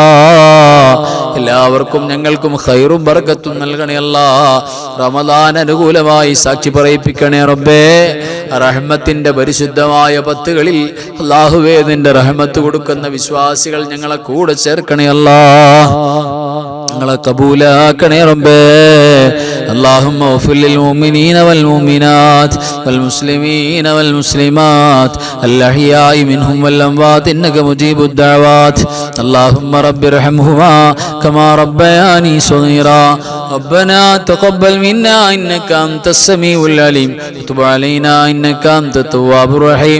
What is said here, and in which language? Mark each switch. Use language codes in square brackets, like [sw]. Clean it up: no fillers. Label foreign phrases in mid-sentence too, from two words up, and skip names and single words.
[ml] എല്ലാവർക്കും ഞങ്ങൾക്കും ഖൈറും ബർക്കത്തും നൽകണേ അല്ലാ. റമദാൻ അനുകൂലമായി സാക്ഷി പറയിപ്പിക്കണേ റബ്ബേ. റഹ്മത്തിന്റെ പരിശുദ്ധമായ പത്തുകളിൽ അല്ലാഹുവേ നിന്റെ റഹ്മത്ത് കൊടുക്കുന്ന വിശ്വാസികൾ ഞങ്ങളെ കൂടെ ചേർക്കണേ അല്ലാ. ഞങ്ങളെ കബൂലാക്കണേ റബ്ബേ. [ar] اللهم اغفر للمؤمنين والمؤمنات والمسلمين والمسلمات الأحياء منهم والأموات إنك مجيب الدعوات. اللهم رب ارحمهما كما ربياني صغيرا. ربنا تقبل منا إنك أنت السميع العليم وتب علينا إنك أنت التواب الرحيم.